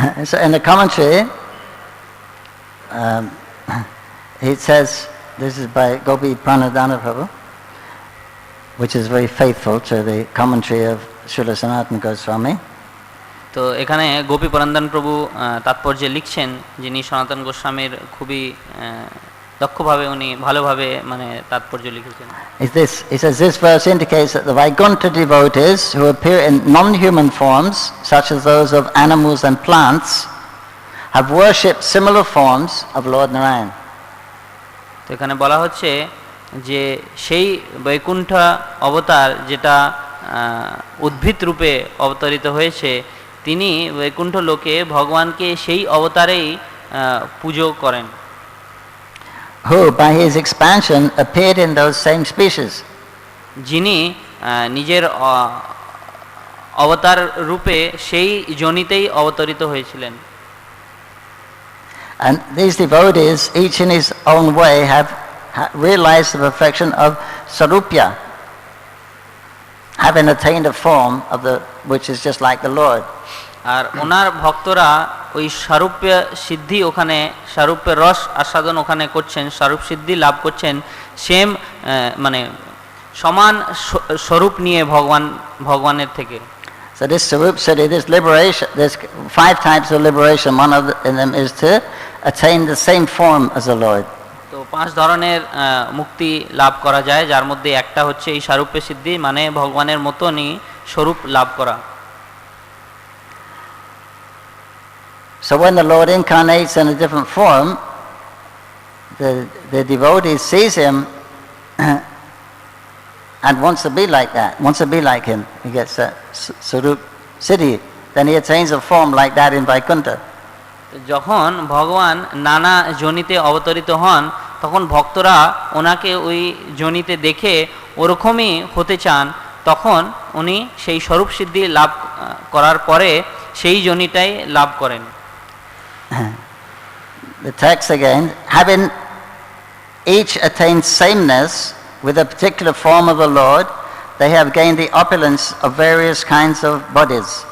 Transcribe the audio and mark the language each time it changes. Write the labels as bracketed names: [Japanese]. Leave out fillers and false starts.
[English] So in the commentary, it says, this is by Gopi Pranadhana Prabhu, which is very faithful to the commentary of Srila Sanatana Goswami. [Bangla] তো এখানে গোপী পরন্দন প্রভু তাৎপর্যে লিখছেন, যিনি সনাতন গোস্বামীর খুবই দক্ষভাবে উনি ভালোভাবে মানে তাৎপর্য লিখেছেন। [English] It says this verse indicates that the Vaikuntha devotees who appear in non-human forms, such as those of animals and plants, have worshipped similar forms of Lord Narayan. [Bangla] তো এখানে বলা হচ্ছে যে সেই বৈকুণ্ঠ অবতার যেটা উদ্ভিদ রূপে অবতরিত হয়েছে, তিনি বৈকুণ্ঠ লোকে ভগবানকে সেই অবতারেই পুজো করেন। [English] Who by his expansion appeared in those same species. [Bangla] যিনি নিজের অবতার রূপে সেই জনিতেই অবতরিত হয়েছিলেন। [English] And these devotees, each in his own way, have realized the perfection of Sarupya, having attained a form of which is just like the Lord. [Bangla] আর ওনার ভক্তরা ওই স্বরূপ সিদ্ধি, ওখানে স্বরূপের রস আস্বাদন ওখানে করছেন, স্বরূপ সিদ্ধি লাভ করছেন, সেম মানে সমান স্বরূপ নিয়ে ভগবানের থেকে। [English] So this Sarup Siddhi, this liberation, there's 5 types of liberation. One of them is to attain the same form as the Lord. [Bangla] তো 5 ধরনের মুক্তি লাভ করা যায়, যার মধ্যে একটা হচ্ছে এই স্বরূপে সিদ্ধি, মানে ভগবানের মতনই স্বরূপ লাভ করা। [English] So when the Lord incarnates in a different form, the devotee sees him and wants to be like that, wants to be like him. He gets that Sarup Siddhi. Then he attains a form like that in Vaikuntha. [Bangla] যখন ভগবান নানা জনিতে অবতরিত হন, তখন ভক্তরা ওনাকে ওই জনিতে দেখে ওরকমই হতে চান, তখন উনি সেই স্বরূপ সিদ্ধি লাভ করার পরে সেই জনিটাই লাভ করেন। [English] The text again, having each attained sameness with a particular form of the Lord, they have gained the opulence of various kinds of bodies.